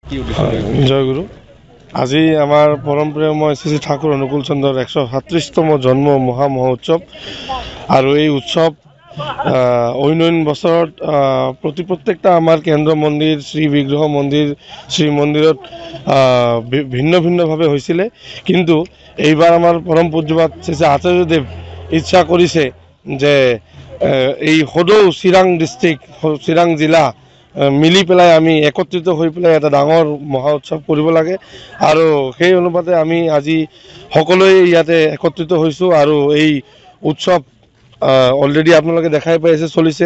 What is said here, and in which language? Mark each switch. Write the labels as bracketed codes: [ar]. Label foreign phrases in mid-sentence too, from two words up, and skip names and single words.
[bn] জয়গুরু। আজি আমার পরমপ্রেময় শ্রী ঠাকুর অনুকূল চন্দ্রের 137তম জন্ম মহোৎসব আর এই উৎসব অন্য বছৰত প্রত্যেকটা আমার কেন্দ্র মন্দির শ্রী বিগ্রহ মন্দির শ্রী মন্দিরত ভিন্ন ভিন্নভাবে হয়েছিল, কিন্তু এইবার আমার পরম পূজ্যপাত শ্রী আচার্যদেব ইচ্ছা করেছে যে [as] এই সদৌ চিৰাং ডিস্ট্রিক্ট চিৰাং জিলা মিলি পেলাই আমি একত্ৰিত হৈ পেলাই এটা ডাঙৰ মহা উৎসৱ কৰিব লাগে আৰু সেই অনুপাতে আমি আজি সকলোৱে ইয়াতে একত্ৰিত হৈছোঁ আৰু এই উৎসৱ অলৰেডি আপোনালোকে দেখাই পাই আছে চলিছে।